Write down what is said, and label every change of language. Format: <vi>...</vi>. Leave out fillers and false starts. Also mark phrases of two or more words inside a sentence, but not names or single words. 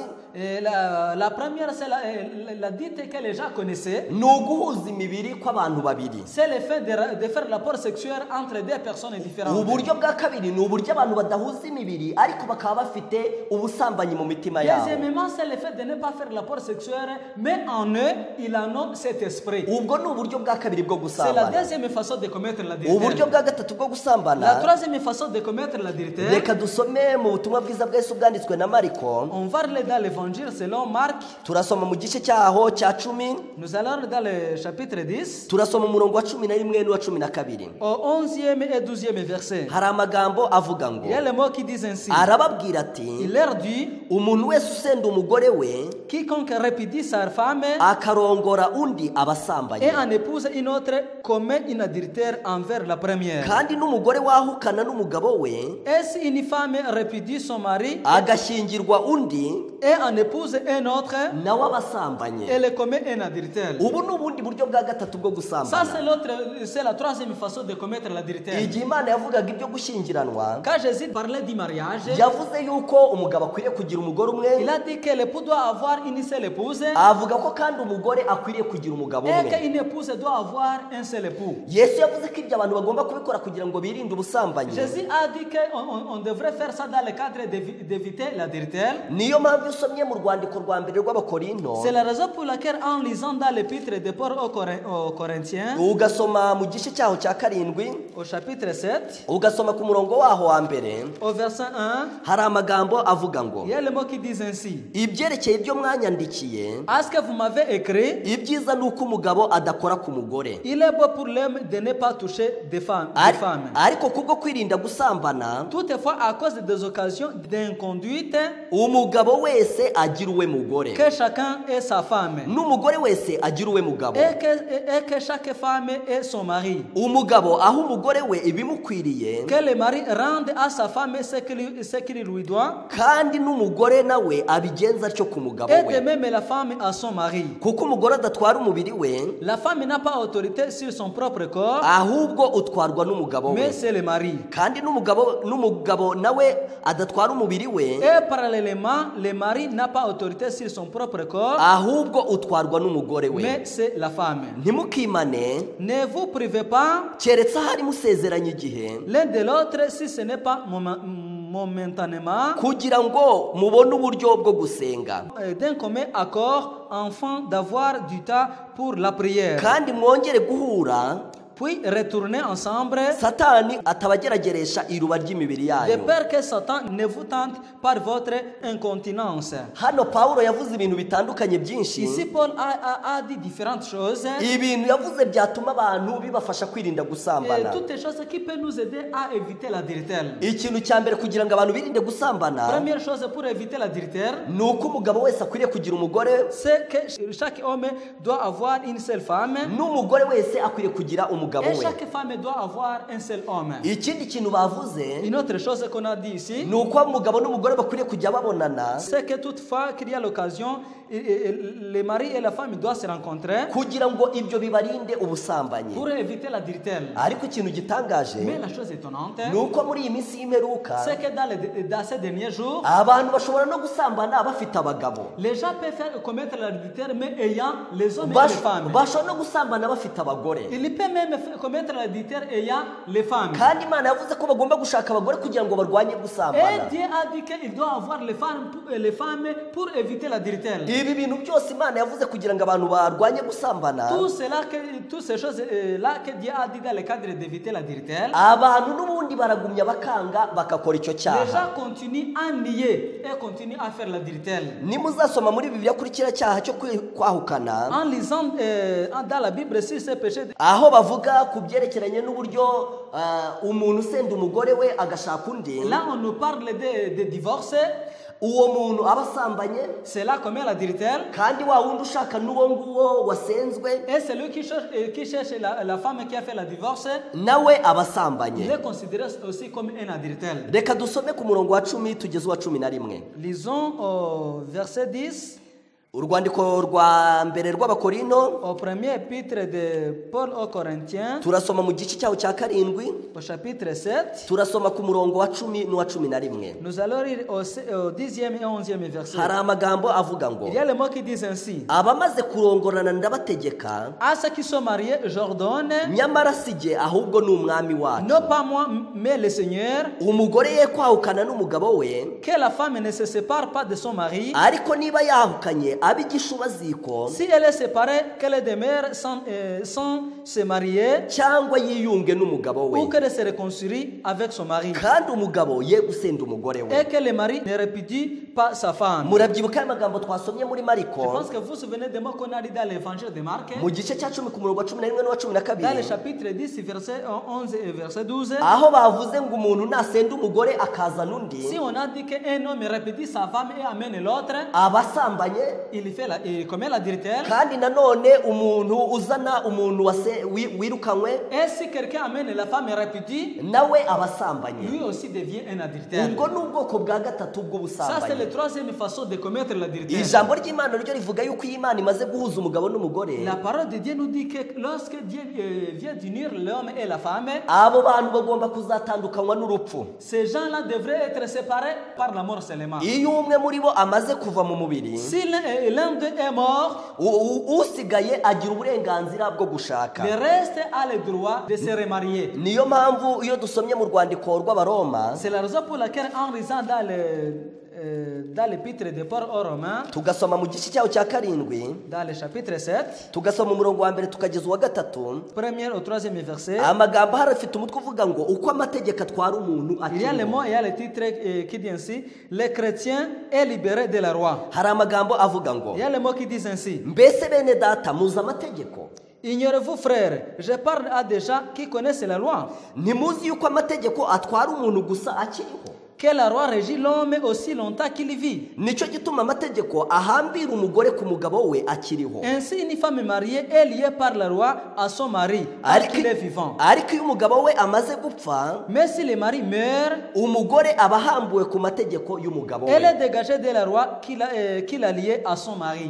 <fr>Et la première, c'est la dite que les gens connaissaient.</fr> <rw>ni uguhuza imibiri kw'abantu babiri.</rw> <fr>C'est le fait de faire rapport sexuel entre deux personnes différentes.</fr> <rw>Uburyo bwa kabiri ni uburyo abantu badahuza imibiri ariko bakaba bafite ubusambanyi mu mitima yabo.</rw> <fr>Deuxièmement, c'est le fait de ne pas faire rapport sexuel, mais en eux, il en a cet esprit.</fr> <rw>Ubwo ni uburyo bwa kabiri bwo</rw> <fr>C'est la</fr> <rw>gusambana.</rw> <fr>deuxième façon de commettre</fr> <rw>Uburyo</rw> <fr>l'adultère.</fr> <rw>bwa gatatu bwo</rw> <fr>La</fr> <rw>gusambana,</rw> <fr>troisième façon de commettre l'adultère,</fr> <rw>reka dusome mu butumwa bwiza bwa Yesu bwanditswe na Mariko.</rw> <fr>on va lire dans l'évangile selon Marc.</fr> <rw>Turasoma mu gice cyaho cya 10,</rw> <fr>Nous allons dans le chapitre 10,</fr> <rw>turasoma umurongo wa 11 n'uwa 12.</rw> <fr>au 11e et 12e verset.</fr> <rw>Hari amagambo avuga ngo,</rw> <fr>Il y a les mots qui disent ainsi.</fr> <rw>arababwira ati,</rw> <fr>Il leur dit,</fr> <rw>umuntu wese usenda umugore we</rw> <fr>quiconque répudie sa femme</fr> <rw>akarongora undi abasambanye,</rw> <fr>et en épouse une autre commet une adultère envers la première.</fr> <rw>kandi n'umugore wahukana n'umugabo we</rw> <fr>Et si une femme répudie son mari</fr> <rw>agashyingirwa undi</rw> <fr>et en épouse un autre,</fr> <rw>nawe abasambanye.</rw> <fr>elle commet un adultère.</fr> <rw>Ubu ni ubundi buryo bwa gatatu bwo</rw> <fr>Ça,</fr> <rw>gusambana.</rw> <fr>c'est la troisième façon de commettre l'adultère.</fr> <rw>Igihe Imana yavugaga ibyo gushyingiranwa,</rw> <fr>Quand Jésus parlait du mariage,</fr> <rw>yavuze yuko umugabo akwiriye kugira umugore umwe,</rw> <fr>il a dit que l'époux doit avoir une seule épouse</fr> <rw>avuga ko kandi umugore akwiriye kugira umugabo</rw> <fr>et</fr> <rw>umwe.</rw> <fr>qu'une épouse doit avoir un seul époux.</fr> <rw>Yesu yavuze ko ibyo abantu bagomba kubikora kugira ngo birinde ubusambanyi.</rw> <fr>Jésus a dit qu'on devrait faire ça dans le cadre d'éviter l'adultère.</fr> <rw>Niyo mpamvu iyo usomye mu rwandiko rwa mbere rw'Abakorinto,</rw> <fr>C'est la raison pour laquelle en lisant dans l'épître de Paul aux Corinthiens,</fr> <rw>ugasoma mu gice cyaho cya karindwi,</rw> <fr>au chapitre 7,</fr> <rw>ugasoma ku murongo waho wa mbere,</rw> <fr>au verset 1,</fr> <rw>hari amagambo avuga ngo,</rw> <fr>il y a le mot qui dit ainsi.</fr> <rw>ibyerekeye ibyo mwanyandikiye,</rw> <fr>À ce que vous m'avez écrit,</fr> <rw>ibyiza ni uko umugabo adakora ku mugore.</rw> <fr>il est beau pour l'homme de ne pas toucher des femmes.</fr> <rw>Ariko kubwo kwirinda gusambana,</rw> <fr>Toutefois, à cause des occasions d'inconduite,</fr> <rw>umugabo wese agira uwe mugore,</rw> <fr>que chacun ait sa femme.</fr> <rw>n'umugore wese agira uwe mugabo.</rw> <fr>Et que chaque femme ait son mari.</fr> <rw>Umugabo aho umugore we ibimukwiriye,</rw> <fr>Que le mari rende à sa femme ce qu'il lui doit.</fr> <rw>kandi n'umugore nawe abigenza atyo ku mugabo</rw> <fr>Et de</fr> <rw>we.</rw> <fr>même la femme à son mari.</fr> <rw>Kuko umugore adatwara umubiri we,</rw> <fr>La femme n'a pas autorité sur son propre corps,</fr> <rw>ahubwo utwarwa n'umugabo we.</rw> <fr>mais c'est le mari.</fr> <rw>Kandi n'umugabo nawe adatwara umubiri we,</rw> <fr>Et parallèlement, le mari n'a pas autorité sur son propre corps,</fr> <rw>ahubwo utwarwa n'umugore we.</rw> <fr>mais c'est la femme.</fr> <rw>Ntimukimane</rw> <fr>Ne vous privez pas</fr> <rw>keretse ahari musezeranye igihe,</rw> <fr>l'un de l'autre si ce n'est pas momentanément,</fr> <rw>kugira ngo mubone uburyo bwo gusenga,</rw> <fr>d'un commun accord, afin d'avoir du temps pour la prière.</fr> <rw>kandi mwongere guhura,</rw> <fr>Puis retourner ensemble,</fr> <rw>Satani atabagerageresha iruba ry'imibiri</rw> <fr>de</fr> <rw>yanyu.</rw> <fr>peur que Satan ne vous tente par votre incontinence.</fr> <rw>Hano Pawulo yavuze ibintu bitandukanye byinshi,</rw> <fr>Ici, Paul a dit différentes choses.</fr> <rw>ibintu yavuze byatuma abantu bibafasha kwirinda</rw> <fr>Et</fr> <rw>gusambana.</rw> <fr>toutes les choses qui peuvent nous aider à éviter l'adultère.</fr> <rw>Ikintu cya mbere kugira ngo abantu birinde gusambana,</rw> <fr>Première chose pour éviter l'adultère,</fr> <rw>ni uko umugabo wese akwiriye kugira umugore,</rw> <fr>c'est que chaque homme doit avoir une seule femme</fr> <rw>n'umugore wese akwiriye kugira umugabo</rw> <fr>et</fr> <rw>we.</rw> <fr>chaque femme doit avoir un seul homme.</fr> <rw>Ikindi kintu bavuze</rw> <fr>Une autre chose qu'on a dit ici,</fr> <rw>ni uko umugabo n'umugore bakwiriye kujya babonana,</rw> <fr>c'est que toutefois qu'il y a l'occasion, le mari et la femme doivent se rencontrer</fr> <rw>kugira ngo ibyo bibarinde ubusambanyi.</rw> <fr>pour éviter l'adultère.</fr> <rw>Ariko ikintu gitangaje</rw> <fr>Mais la chose étonnante,</fr> <rw>ni uko muri iyi minsi y'imperuka</rw> <fr>c'est que dans ces derniers jours,</fr> <rw>abantu bashobora no gusambana bafite abagabo,</rw> <fr>les gens peuvent commettre l'adultère mais ayant les hommes et les femmes.</fr> <rw>bashobora no gusambana bafite abagore.</rw> <fr>Il peut même commettre l'adultère ayant les femmes.</fr> <rw>Kandi Imana yavuze ko bagomba gushaka abagore kugira ngo barwanye</rw> <fr>Et</fr> <rw>gusambana.</rw> <fr>Dieu a dit qu'il doit avoir les femmes pour éviter l'adultère.</fr> <rw>Ibi bintu byose Imana yavuze kugira ngo abantu barwanye gusambana,</rw> <fr>Toutes ces choses-là que Dieu a dit dans le cadre d'éviter l'adultère,</fr> <rw>abantu n'ubundi baragumya bakanga bagakora icyo</rw> <fr>les</fr> <rw>cyaha.</rw> <fr>gens continuent à nier et continuent à faire l'adultère.</fr> <rw>Nimuzasoma muri Bibiliya kuri kiriya cyaha cyo kwahukana,</rw> <fr>En lisant dans la Bible sur ces péchés,</fr> <rw>aho bavuga ku byerekeranye n'uburyo umuntu usenda umugore we agashaka undi,</rw> <fr>là on nous parle de divorce,</fr> <rw>uwo muntu aba asambanye,</rw> <fr>c'est là commet l'adultère.</fr> <rw>kandi wa wundi ushaka n'uwo nguwo wasenzwe</rw> <fr>Et celui qui cherche la femme qui a fait le divorce,</fr> <rw>nawe aba</rw> <fr>il</fr> <rw>asambanye.</rw> <fr>est considéré aussi comme un adultère.</fr> <rw>Reka dusome ku murongo wa 10 tugeze uwa 11.</rw> <fr>Lisons au verset 10,</fr> <rw>Urwandiko rwa mbere rw'Abakorinto,</rw> <fr>au premier épître de Paul aux Corinthiens,</fr> <rw>turasoma mu gice cyaho cya karindwi,</rw> <fr>au chapitre 7.</fr> <rw>turasoma ku murongo wa 10 n'uwa 11.</rw> <fr>Nous allons lire au 10e et 11e verset.</fr> <rw>Hari amagambo avuga ngo,</rw> <fr>Il y a le mot qui dit ainsi:</fr> <rw>abamaze kurongorana ndabategeka,</rw> <fr>à ceux qui sont mariés, j'ordonne,</fr> <rw>nyamara si jye ahubwo ni umwami wacu,</rw> <fr>non pas moi, mais le Seigneur,</fr> <rw>umugore ye kwahukana n'umugabo we,</rw> <fr>que la femme ne se sépare pas de son mari.</fr> <rw>ariko niba yahukanye ab'igishubaziko,</rw> <fr>Si elle est séparée, qu'elle demeure sans se marier,</fr> <rw>cyangwa yiyunge n'umugabo we,</rw> <fr>ou qu'elle se réconcilie avec son mari,</fr> <rw>kandi umugabo ye gusenda umugore we.</rw> <fr>et que le mari ne répudie pas sa femme.</fr> <rw>Murabyibuka aya magambo twasomye muri</rw> <fr>Je</fr> <rw>Mariko</rw> <fr>pense que vous vous souvenez des mots qu'on a dit dans l'évangile de Marc,</fr> <rw>mu gice cya 10 ku murongo wa 11 n'uwa</rw> <fr>dans le</fr> <rw>12,</rw> <fr>chapitre 10, verset 11 et verset 12.</fr> <rw>aho bavuze ngo umuntu nasenda umugore akazana undi</rw> <fr>Si on a dit qu'un homme répudie sa femme et amène l'autre,</fr> <rw>aba asambanye,</rw> <fr>il commet l'adultère.</fr> <rw>kandi nanone umuntu uzana umuntu wirukanywe</rw> <fr>Et si quelqu'un amène la femme répudie,</fr> <rw>nawe abasambanye.</rw> <fr>lui aussi devient un adultère.</fr> <rw>ubwo ni ubwoko bwa gatatu</rw> <fr>Ça, c'est</fr> <rw>bw'ubusambanyi.</rw> <fr>la troisième façon de commettre l'adultère.</fr> <rw>ijambo ry'Imana ryo rivuga yuko iyo Imana imaze guhuza umugabo n'umugore,</rw> <fr>La parole de Dieu nous dit que lorsque Dieu vient d'unir l'homme et la femme,</fr> <rw>abo bantu bagomba kuzatandukanywa n'urupfu.</rw> <fr>ces gens-là devraient être séparés par la mort seulement.</fr> <rw>iyo umwe muri bo amaze kuva mu mubiri,</rw> <fr>Si l'un d'eux est mort,</fr> <rw>usigaye agira uburenganzira bwo gushaka.</rw> <fr>le reste a le droit de se remarier.</fr> <rw>niyo mpamvu iyo dusomye mu rwandiko rw'abaroma,</rw> <fr>C'est la raison pour laquelle en lisant dans l'épître de Paul aux Romains,</fr> <rw>tugasoma mu gice cyaho cya karindwi,</rw> <fr>dans le chapitre 7,</fr> <rw>tugasoma umurongo wa mbere tukageza uwa gatatu,</rw> <fr>premier au troisième verset,</fr> <rw>amagambo ahari afite umutwe uvuga ngo uko amategeko atwara umuntu</rw> <fr>il y a le</fr> <rw>akiriho.</rw> <fr>mot, il y a le titre qui dit ainsi, le chrétien est libéré de la loi.</fr> <rw>hari amagambo avuga ngo</rw> <fr>Il y a le mot qui dit ainsi,</fr> <rw>mbese bene data muzi amategeko,</rw> <fr>ignorez-vous frères, je parle à des gens qui connaissent la loi,</fr> <rw>ntimuzi yuko amategeko atwara umuntu gusa akiriho.</rw> <fr>que la loi régit l'homme aussi longtemps qu'il vit.</fr> <rw>nicyo gituma amategeko ahambira umugore ku mugabo we akiriho.</rw> <fr>Ainsi, une femme mariée est liée par la loi à son mari, alors qu'il est vivant.</fr> <rw>ariko iyo umugabo we amaze gupfa,</rw> <fr>Mais si le mari meurt,</fr> <rw>umugore aba ahambuwe ku mategeko y'umugabo</rw> <fr>elle est</fr> <rw>we.</rw> <fr>dégagée de la loi qu'il a liée à son mari.</fr>